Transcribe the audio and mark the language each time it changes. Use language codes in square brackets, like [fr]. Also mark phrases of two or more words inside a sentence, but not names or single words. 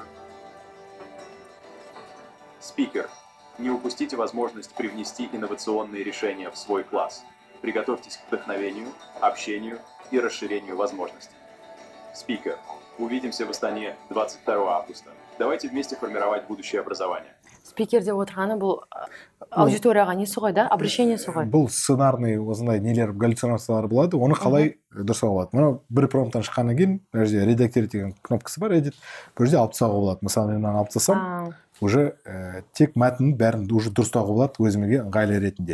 [ru] Спикер. Не упустите возможность привнести инновационные решения в свой класс. Приготовьтесь к вдохновению, общению и расширению возможностей. Спикер. Увидимся в Астане 22 августа. Давайте вместе формировать будущее образование. [kk] Спикер деп отырғаны бұл аудиторияға несі ғой да, обращениесі ғой. Бұл сценарный осындай нелер, галлюцинациялар болады, оны қалай дұрыстауға болады. Мына бір промпттан шыққаннан кейін, мына жерде редактировать деген кнопкасы бар, edit, бұл жерде алып тастауға болады. Мысалы, мен мынаны алып тастасам, уже тек мәтіннің бәрін уже дұрыстауға болады өзіме ыңғайлы ретінде.